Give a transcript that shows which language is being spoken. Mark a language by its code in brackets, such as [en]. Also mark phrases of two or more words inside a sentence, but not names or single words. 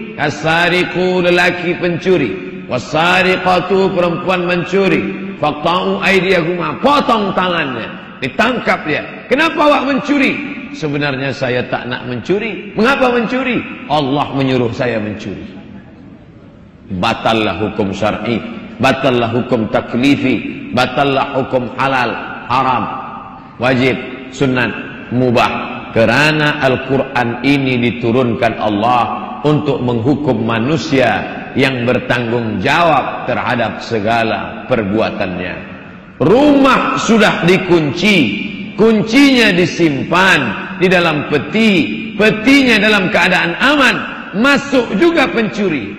[ms] As-sariqu, lelaki pencuri, was-sariqatu, perempuan mencuri, [ar] فاقطعوا أيديهما, [ms] potong tangannya, ditangkap dia. Kenapa awak mencuri? Sebenarnya saya tak nak mencuri. Mengapa mencuri? Allah menyuruh saya mencuri. Batallah hukum syar'i, batallah hukum taklifi, batallah hukum halal, haram, wajib, sunat, mubah. Kerana Al-Quran ini diturunkan Allah untuk menghukum manusia yang bertanggung jawab terhadap segala perbuatannya. Rumah sudah dikunci, kuncinya disimpan di dalam peti, petinya dalam keadaan aman, masuk juga pencuri.